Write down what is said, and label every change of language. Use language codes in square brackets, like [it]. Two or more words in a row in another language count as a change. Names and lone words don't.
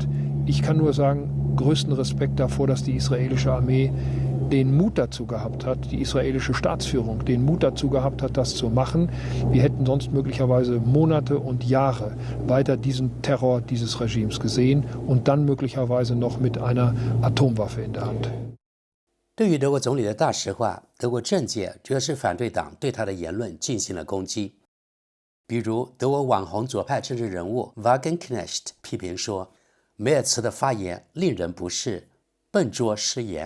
[de] Ich kann nur sagen, größten Respekt davor, dass die israelische Armee den Mut dazu gehabt hat, die israelische Staatsführung den Mut dazu gehabt hat, das zu machen. Wir hätten sonst möglicherweise Monate und Jahre weiter diesen Terror dieses Regimes gesehen und dann möglicherweise noch mit einer Atomwaffe in der Hand. [zh] 对于德国总理的大实话，德国政界主要是反对党对他的言论进行了攻击。比如，德国网红左派政治人物 Wagenknecht 批评说，梅尔茨的发言令人不适，笨拙失言。